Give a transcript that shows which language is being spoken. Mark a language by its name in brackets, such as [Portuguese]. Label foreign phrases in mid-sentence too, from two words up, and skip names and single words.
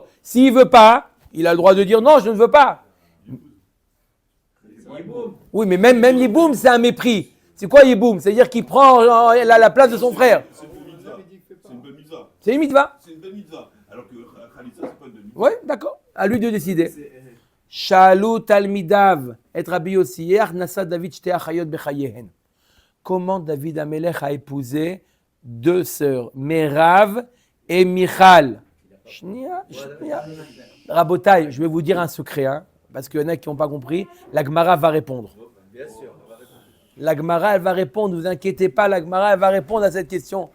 [French] S'il ne veut pas, il a le droit de dire non, je ne veux pas. Oui, mais même Yiboum, c'est un mépris. C'est quoi Yiboum? C'est-à-dire qu'il prend la place de son frère. C'est une bonne mitzvah. C'est une mitzvah. C'est une bonne mitzvah. Alors que Khalitza, c'est pas une bonne mitzvah. Oui, d'accord. À lui de décider. [Hebrew] שאלו תלמידיו את רבי יוסי נשא דוד שתי אחיות בחייהן. [French] Comment David Amelech a épousé 2 sœurs, Merav et Michal? Shnia. Rabotai, je vais vous dire un secret, parce qu'il y en a qui n'ont pas compris. La Gemara va répondre. Bien sûr. La Gemara, elle va répondre. Ne vous inquiétez pas, la Gemara, elle va répondre à cette question.